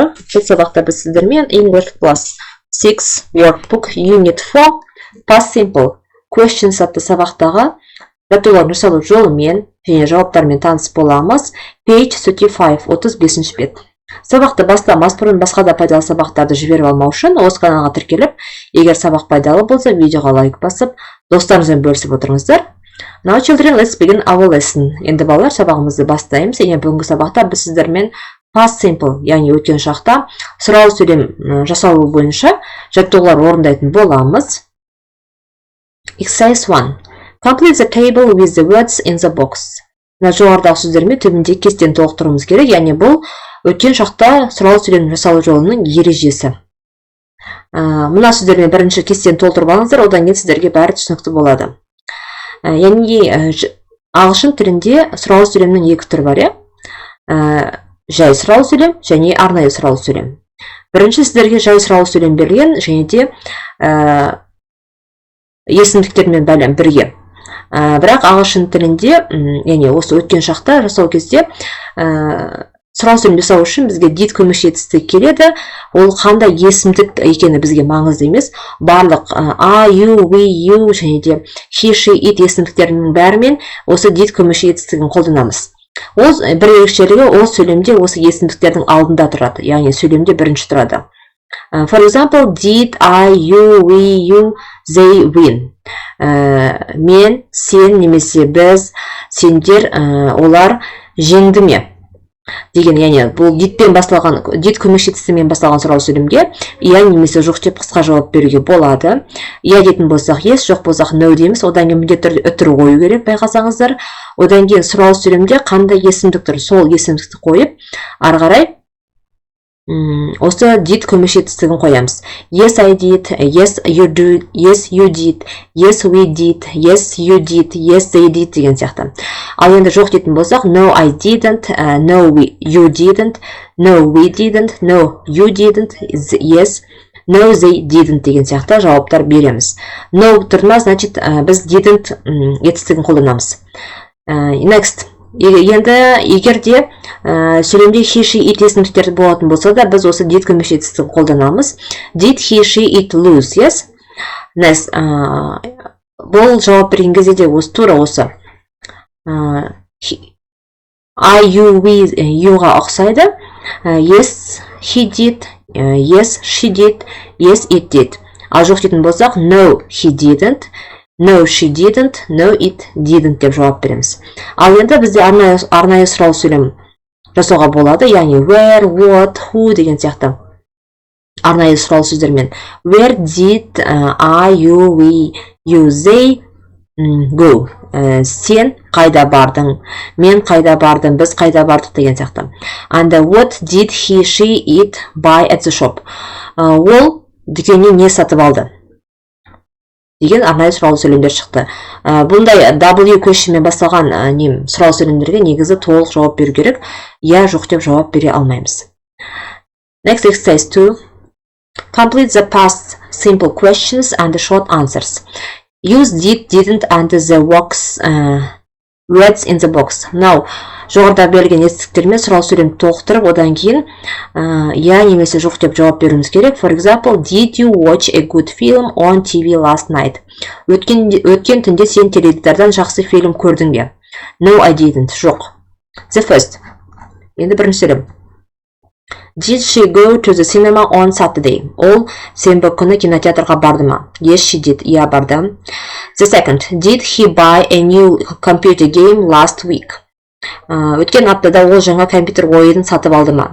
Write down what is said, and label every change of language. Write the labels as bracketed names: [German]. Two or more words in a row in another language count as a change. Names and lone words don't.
[Kazakh] Бұл сабақта біз сіздермен English Plus 6 Workbook Unit 4 Past Simple Questions атты сабақтағы жаттығулардың жасалу жолымен және жауаптармен таныс боламыз. Page 35 бет. Сабақты бастамас бұрын басқа да пайдалы сабақтарды жіберіп алмау үшін осы каналға тіркеліп, егер сабақ пайдалы болса, видеоға лайк басып, достарыңызбен бөлісіп отырыңыздар. [English] Now children, let's begin our lesson. [Kazakh] Енді балалар, сабағымызды бастаймыз. Және бүгінгі сабақта біз сіздермен [English] past simple, [Kazakh] яғни өткен шақта сұрау сөйлем жасалу бойынша жаттығулар орындайтын боламыз. [English] Exercise 1. Complete the table with the words in the box. [Kazakh] Жоғарыдағы сөздермен түбінде кестені толықтыруымыз керек, яғни бұл өткен шақта сұрау сөйлем жасалу жолының ережесі. Мына сөздермен бірінші кестені толтырып алыңыздар, одан кейін сіздерге бәрі түсінікті болады. Яғни ағылшын тілінде сұрау сөйлемнің екі түрі бар, жай сұрау сөйлем және арнайы сұрау сөйлем. Бірінші сіздерге жай сұрау сөйлем берілген, және де есімдіктермен бәлем бірге. Бірақ ағылшын тілінде, яғни осы өткен шақта жасау кезде сұрау сөйлем жасау үшін бізге did көмекші келеді. Ол қандай есімдік екені бізге маңызды емес. Барлық [English] I, you, we, you [Kazakh] және де [English] he, she, it [Kazakh] есімдіктерінің бәрімен осы did көмекші етістігін қолданамыз. Ол бір ерекшелігі, ол сөйлемде осы есімдіктердің алдында тұрады, яғни сөйлемде бірінші тұрады. [English] For example, did, I, you, we, you, they win. [Kazakh] Мен, сен немесе біз, сендер, олар жеңді ме? Деген, яғни бұл didпен басталған, did көмекші етістігімен басталған сұрау сөйлемге иә немесе жоқ деп қысқа жауап беруге болады. Иә дейтін болсақ yes, жоқ болсақ no дейміз. Одан кейін міндетті түрде үтір қою керек, байқасаңыздар. Одан кейін сұрау сөйлемде қандай есімдік тұр, сол есімдікті қойып, ары қарай осы did көмекші етістігін қоямыз. [English] Yes, I did, yes, you do, yes, you did, yes, we did, yes, you did, yes, they did [Kazakh] деген сияқты. Ал енді жоқ дейтін болсақ, [English] no, I didn't, no, you didn't, no, we didn't, no, you didn't, yes, no, they didn't [Kazakh] деген сияқты [English] жауаптар береміз. [Kazakh] No тұрма, значит, біз didn't етістігін қолданамыз. Next. Енді егерде сөйлемде [English] he, she, it [Kazakh] есімдіктер болатын болса да, біз осы did көмекші етістігін қолданамыз. [English] Did he, she, it lose, yes? Next. [Kazakh] Бұл жауап берген кезде де осы тура осы. I, you, we, youға ұқсайды. [English] Yes, he did, yes, she did, yes, it did. [Kazakh] Ал жоқ дейтін болсақ, [English] no, he didn't, no, she didn't, no, it didn't [Kazakh] деп жауап береміз. Ал енді бізде арнайы сұрау сөйлем жасауға болады, яғни [English] where, what, who [Kazakh] деген сияқты арнайы сұрау сөздермен. [English] Where did I, you, we, you, they go? [Kazakh] Сен қайда бардың? Мен қайда бардым? Біз қайда бардық деген сияқты. [English] And what did he, she, it buy at the shop? [Kazakh] Ол дүкеннен не сатып алды? Деген арнайы сұрау сөйлемдер шықты. Бұндай [English] W questionмен [Kazakh] басталған сұрау сөйлемдерге негізі толық жауап беру керек. Я, жоқ деп жауап бере алмаймыз. [English] Next exercise 2. Complete the past simple questions and the short answers. Use did, didn't and the words in the box. Now, [Kazakh] жоғарыда берілген етістіктермен сұрау сөйлем толықтырып, одан кейін я немесе жоқ деп жауап беруіміз керек. [English] For example, did you watch a good film on TV last night? [Kazakh] Өткен түнде сен теледидардан жақсы фильм көрдің бе? [English] No, I didn't. Жоқ. The first. [Kazakh] Енді бірінші сөйлем. [English] Did she go to the cinema on Saturday? [Kazakh] Ол сенбі күні кинотеатрға барды ма? [English] Yes, she did. [Kazakh] Я барды. [English] The second. Did he buy a new computer game last week? [Kazakh] Өткен аптада ол жаңа компьютер ойынын сатып алды ма?